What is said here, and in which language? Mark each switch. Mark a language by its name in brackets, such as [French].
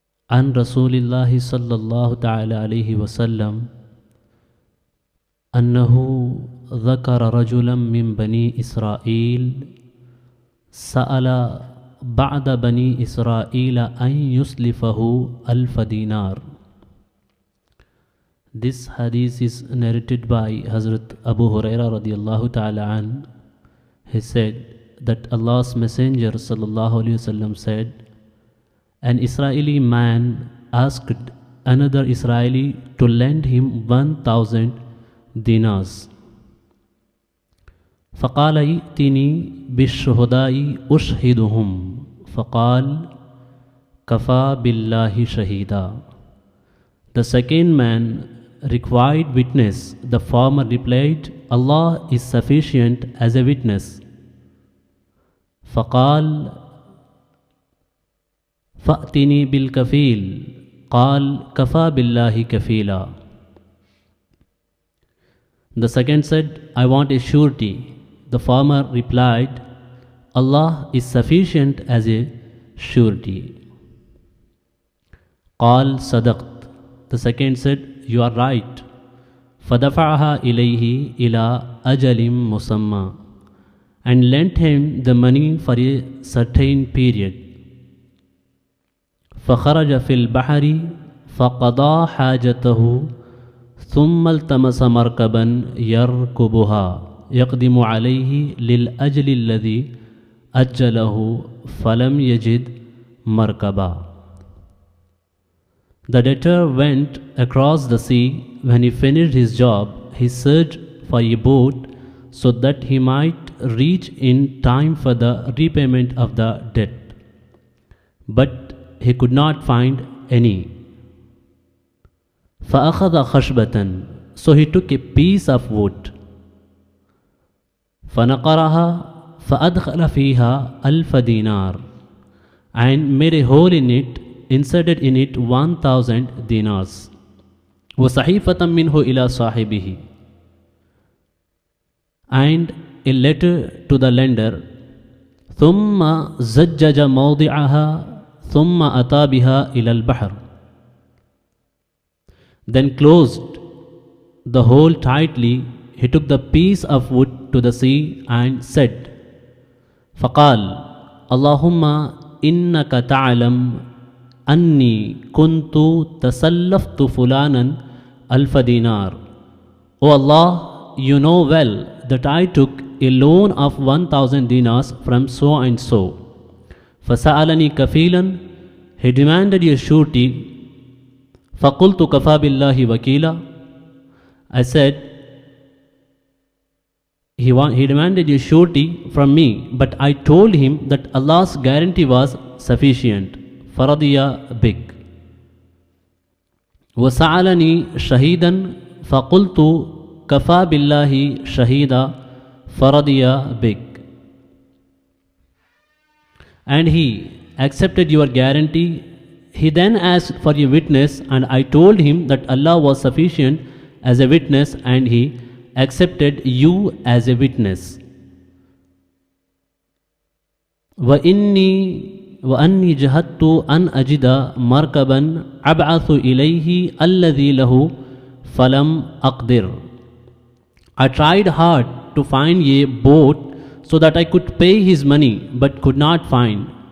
[Arabic] عن رسول اللہ صلی اللہ تعالی علیہ وسلم انہ ذکر رجلا من بنی اسرائیل سأل بعد بنی اسرائیل ان یسلفہ 1000 دینار۔ [English] This hadith is narrated by Hazrat Abu Huraira radiallahu ta'ala an. He said that Allah's Messenger sallallahu alaihi wasallam said, an Israeli man asked another Israeli to lend him 1000 dinars. [Arabic] فقال ائتني بالشهداء أشهدهم، فقال كفى بالله شهيدا۔ [English] The second man required witness. The farmer replied, Allah is sufficient as a witness. [Arabic] فقال فأتني بالكفيل قال كفى بالله كفيلا. [English] The second said, I want a surety. The farmer replied, Allah is sufficient as a surety. [Arabic] قال صدقت. [English] The second said, you are right. [Arabic] فدفعها إليه إلى أجل مسمى, [English] and lent him the money for a certain period. [Arabic] فخرج في البحر فقضى حاجته ثم التمس مركبا يركبها يقدم عليه للأجل الذي أجله فلم يجد مركبا. [English] The debtor went across the sea. When he finished his job, he searched for a boat so that he might reach in time for the repayment of the debt. But he could not find any. [Arabic] فأخذ خشبة, [English] so he took a piece of wood. [Arabic] فنقرها فأدخل فيها [English] 1,000 dinar, and made a hole in it, inserted in it 1,000 dinars. [Arabic] وصحيفة منه إلى صاحبه, [English] and a letter to the lender. [Arabic] ثم زجج موضعها ثم أتى بها إلى البحر, [English] then closed the hole tightly. He took the piece of wood to the sea and said, [Arabic] فقال اللهم إنك تعلم أني كنت تسلفت فلانا 1,000 dinar. [English] O Allah, you know well that I took a loan of 1,000 dinars from so and so. [Arabic] فسألني كفيلا, [English] he demanded a surety. [Arabic] فقلت كفى بالله وكيلا, [English] I said, he demanded a surety from me, but I told him that Allah's guarantee was sufficient. [Arabic] فرضي بك. وسألني شهيدا فقلت كفى بالله شهيدا فرضي بك. [English] And he accepted your guarantee. He then asked for a witness, and I told him that Allah was sufficient as a witness, and he accepted you as a witness. [Arabic] وأني جهدت أن أجد مركبا أبعث إليه الذي له فلم أقدر. [English] I tried hard to find a boat so that I could pay his money, but could not find.